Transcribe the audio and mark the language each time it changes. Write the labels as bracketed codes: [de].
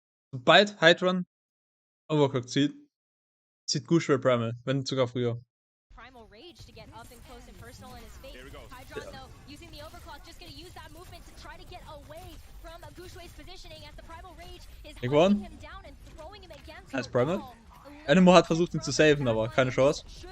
[de] Sobald Hydron Overclock zieht Guxue Primal, wenn nicht sogar früher. [en] Primal Rage to get up and close and personal in his face. Here we go. Hydron though, using the overclock, just gonna use that movement to try to get away from Guxue's positioning as the Primal Rage is holding him down and throwing him against the Primal. wall. [de] Animo hat versucht ihn zu saven, aber keine Chance.